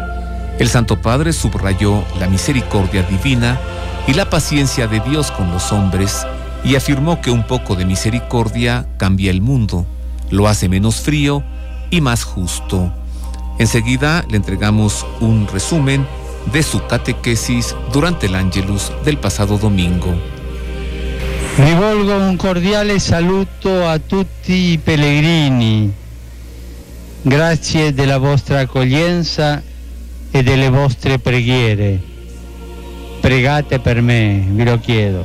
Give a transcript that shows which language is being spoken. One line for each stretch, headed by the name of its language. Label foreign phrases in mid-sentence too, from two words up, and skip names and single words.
Spanish: El Santo Padre subrayó la misericordia divina y la paciencia de Dios con los hombres y afirmó que un poco de misericordia cambia el mundo, lo hace menos frío y más justo. Enseguida le entregamos un resumen de su catequesis durante el Ángelus del pasado domingo.
Italian: Rivolgo un cordiale saluto a tutti i pellegrini. Grazie della vostra accoglienza e delle vostre preghiere. Pregate per me, vi lo chiedo.